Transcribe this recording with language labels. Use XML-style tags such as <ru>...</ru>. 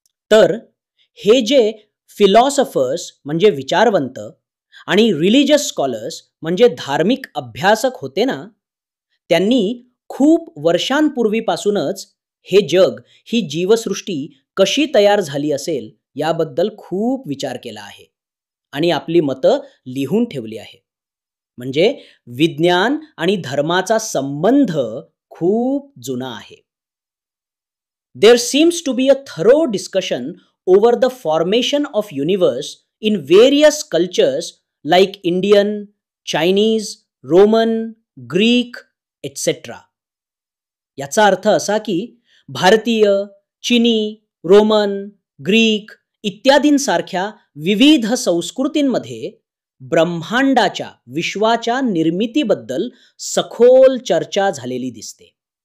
<mr>तर हे जे फिलॉसॉफर्स म्हणजे विचारवंत आणि रिलिजियस स्कॉलर्स म्हणजे धार्मिक अभ्यासक होते ना, त्यांनी खूप वर्षांपूर्वीपासूनच हे जग, ही जीवसृष्टी कशी तयार झाली असेल याबद्दल खूप विचार केला आहे आणि आपली मतं लिहून ठेवली आहे. म्हणजे विज्ञान आणि धर्माचा संबंध खूप जुना आहे.</mr> <en>There seems to be a thorough discussion over the formation of universe in various cultures like Indian, Chinese, Roman, Greek, etc.</en> <mr>याचा अर्थ असा की भारतीय, चिनी, रोमन, ग्रीक इत्यादींसारख्या विविध संस्कृतींमध्ये ब्रह्मांडाच्या, विश्वाच्या निर्मितीबद्दल सखोल चर्चा झालेली दिसते.</mr>